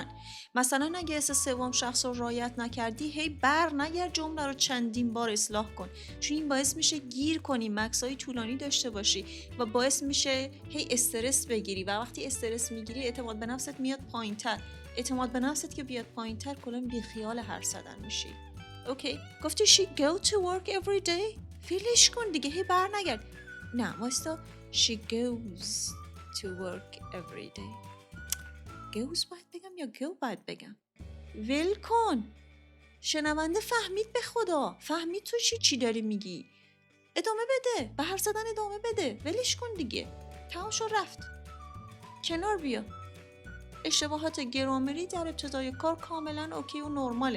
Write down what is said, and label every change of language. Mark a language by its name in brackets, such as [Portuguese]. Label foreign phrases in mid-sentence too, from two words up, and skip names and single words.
[Persian] مثلا اگه اس سوم شخص رو رعایت نکردی، هی بر نگرد جمله رو چندین بار اصلاح کن، چون این باعث میشه گیر کنی، مکث‌های طولانی داشته باشی و باعث میشه هی استرس بگیری و وقتی استرس میگیری اعتماد به نفست میاد پایین‌تر. اعتماد به نفست که بیاد پایین‌تر کلا بیخیال حرف زدن میشی. اوکی، گفتی [English] she go to work every day؟ [Persian] فیلش کن دیگه، هی بر نگرد. نه واستا [English] she goes to work every day. [Persian] goes باید بگم یا go باید بگم؟ ول کن. شنونده فهمید، به خدا فهمید تو چی داری میگی. ادامه بده، به حرف زدن ادامه بده، ولش کن دیگه، تمام شد رفت. کنار بیا. اشتباهات گرامری در ابتدای کار کاملا اوکی و نرماله.